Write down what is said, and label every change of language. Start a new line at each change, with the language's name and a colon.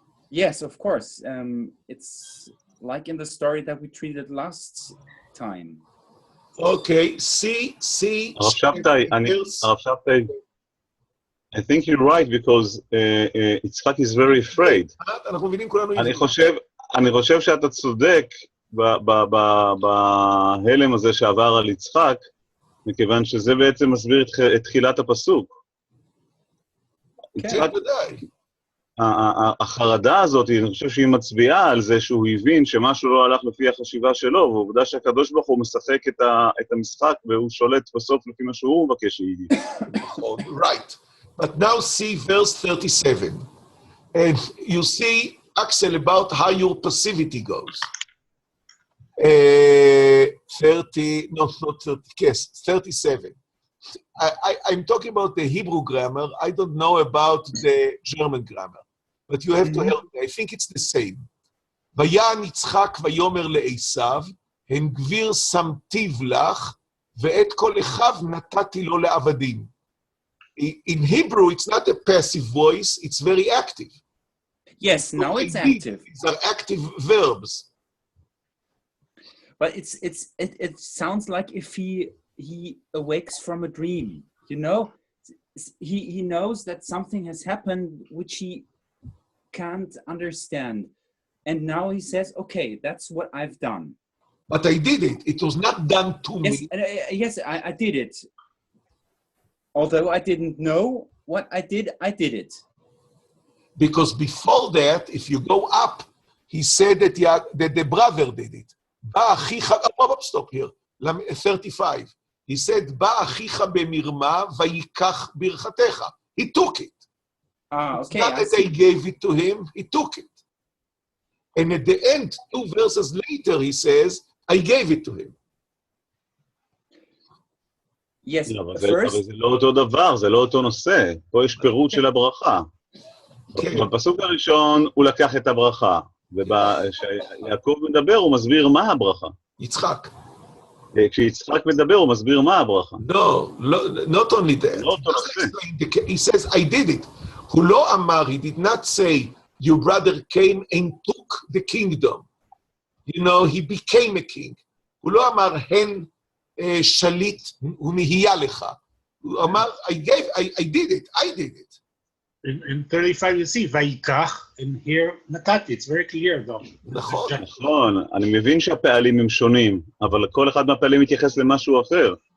English: yes, of course. It's like in the story that we treated last time. Okay, see. הרב שבתאי, I think you're right because יצחק is very afraid.
Hebrew: אנחנו מבינים כולנו. אני חושב שאתה צודק בהלם הזה שעבר על יצחק, מכיוון שזה בעצם מסביר את תחילת הפסוק. כן, ודאי. החרדה הזאת, אני חושב שהיא מצביעה על זה שהוא הבין שמשהו לא הלך לפי החשיבה שלו, ועובדה שהקדוש ברוך הוא משחק את המשחק, והוא שולט בסוף לפי מה שהוא מבקש שיהיה.
English: Right. But now see verse 37. And you see, Axel, about how your passivity goes. 37. I'm talking about the Hebrew grammar. I don't know about the German grammar. But you have to help me. I think it's the same.
Hebrew: ויען יצחק ויאמר לעשיו, הן גביר שמתיו לך, ואת כל אחיו נתתי לו לעבדים.
English: In Hebrew, it's not a passive voice, it's very active. Yes, now it's active. These are active verbs. But it sounds like if he awakes from a dream, you know? He knows that something has happened which he can't understand. And now he says, okay, that's what I've done. But I did it. It was not done to me. Yes, I did it. Although I didn't know what I did it. Because before that, if you go up, he said that the brother did it. Stop here. 35. He said,
Hebrew: בא אחיך במרמה ויקח ברכתך.
English: He took it. Okay. It's not that I gave it to him, he took it. And at the end, 2 verses later, he says, I gave it to him. Yes,
Hebrew: אבל זה לא אותו דבר, זה לא אותו נושא. פה יש פירוט של הברכה. בפסוק הראשון הוא לקח את הברכה, וכשיעקב מדבר הוא מסביר מה הברכה. יצחק. כשיצחק מדבר הוא מסביר מה הברכה.
English: No, not only that. He says, I did it.
Hebrew: הוא לא אמר,
English: he did not say, your brother came and took the kingdom. You know, he became a king.
Hebrew: הוא לא אמר, הן שליט, הוא נהיה לך. הוא אמר,
English: I did it, I did it. In 35 you see, ויקח, and here נתתי, it's very clear though.
Hebrew: נכון. נכון, אני מבין שהפעלים הם שונים, אבל כל אחד מהפעלים מתייחס למשהו אחר.